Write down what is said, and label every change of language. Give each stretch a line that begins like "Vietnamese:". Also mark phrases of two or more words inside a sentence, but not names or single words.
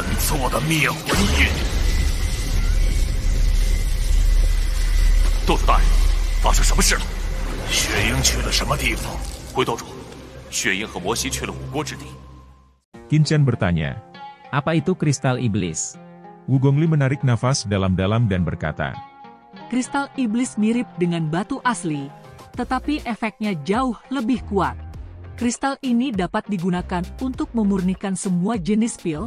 Chinese: 次我的灭魂印。斗主大人，发生什么事了？雪鹰去了什么地方？回斗主，雪鹰和摩西去了五国之地。
Indonesian: Qin Chen bertanya. Apa itu kristal iblis? Wu Gongli menarik nafas dalam-dalam dan berkata. Kristal iblis mirip dengan batu asli, tetapi efeknya jauh lebih kuat. Kristal ini dapat digunakan untuk memurnikan semua jenis pil.